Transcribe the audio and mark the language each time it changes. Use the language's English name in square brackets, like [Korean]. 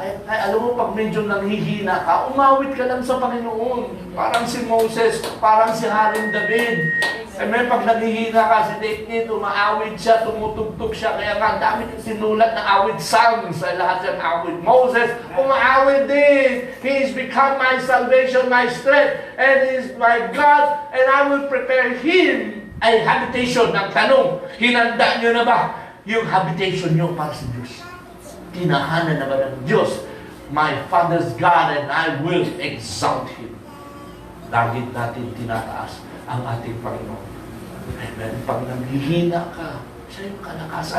[Filipino] Ay, alam mo, pag medyo nanghihina ka, umawit ka lang sa Panginoon. Parang si Moses, parang si Haring David. Amen, pag naghihina ka, si David, umaawit siya, tumutugtog siya. Kaya nga, dami sinulat na awit songs sa lahat ng awit. Moses, umaawit din. [English] He is become my salvation, my strength, and He is my God, and I will prepare Him a habitation. [Filipino] Ang tanong, hinanda nyo na ba yung habitation nyo para sa Diyos? Tinahanan na ba ng Diyos? [English] My Father's God, and I will exalt Him. [Filipino] Lagi natin tinataas ang ating Panginoon. Amen. Pag naghihina ka, siya yung kalakasan.